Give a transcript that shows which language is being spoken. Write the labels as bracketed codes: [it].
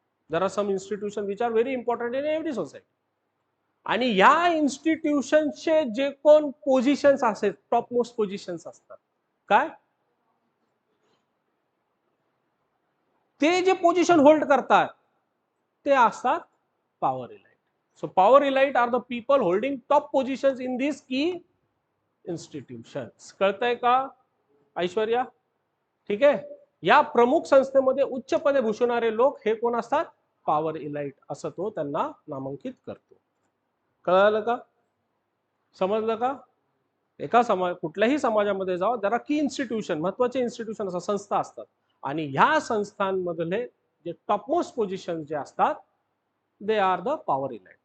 [en] There are some institution which are very important in every society. [mr] आणि या इन्स्टिट्यूशनचे जे कोण पोझिशन्स असतात, टॉप मोस्ट पोझिशन्स असतात, काय, ते जे पोझिशन होल्ड करतात ते असतात power elite. [en] So power elite are the people holding top positions in this key institutions. [mr] कळतंय का ऐश्वर्या? ठीक आहे. या प्रमुख संस्थेमध्ये उच्च पदे भूषवणारे लोक हे कोण असतात? पॉवर इलाइट असं तो त्यांना नामांकित करतो. कळलं का? समजलं का? एका समाज, कुठल्याही समाजामध्ये जाओ, जरा की इन्स्टिट्यूशन, महत्वाचे इन्स्टिट्यूशन असतात, संस्था असतात, आणि ह्या संस्थांमधले जे टॉपमोस्ट पोझिशन जे असतात [en] They are the power elite.